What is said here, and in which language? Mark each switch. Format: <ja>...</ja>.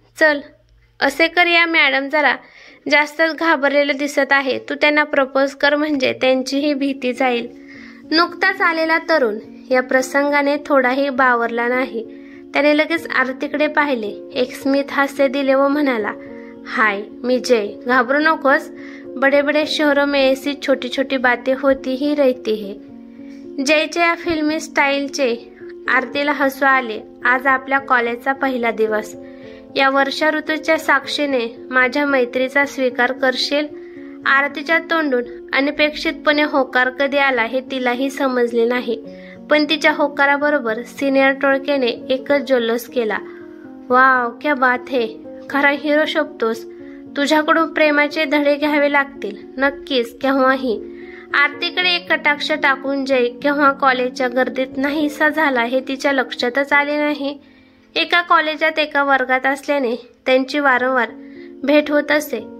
<mr>चल, असे कर, या मॅडम जरा जास्तच घाबरलेले दिसत आहे. तू त्यांना प्रपोज कर, म्हणजे त्यांचीही भीती जाईल. नुकताच आलेला तरुण या प्रसंगाने थोडाही बावरला नाही. त्याने लगेच आरतीकडे पाहिले, एक स्मित हास्य दिले व म्हणाला, हाय, मी जय. घाबरू नकोस.</mr> <hi>बडे बडे शहरों में ऐसी छोटी छोटी बातें होती ही रहती है.</hi> <mr>जयच्या या फिल्मी स्टाईलचे आरतीला हसू आले. आज आपल्या कॉलेजचा पहिला दिवस. या वर्षा ऋतूच्या साक्षीने माझ्या मैत्रीचा स्वीकार करशील? आरतीच्या तोंडून अनपेक्षितपणे होकार कधी आला हे तिलाही समजले नाही, पण तिच्या होकाराबरोबर सिनियर टोळक्याने एकच जल्लोष केला. वाव,</mr> <hi>क्या बात है,</hi> <mr>खरा हिरो शोभतोस. तुझ्याकडून प्रेमाचे धडे घ्यावे लागतील नक्कीच केव्हाही. आरतीकडे एक कटाक्ष टाकून जय केव्हा कॉलेजच्या गर्दीत नाहीसा झाला हे तिच्या लक्षातच आले नाही. एका कॉलेजात एका वर्गात असल्याने त्यांची वारंवार भेट होत असे.</mr>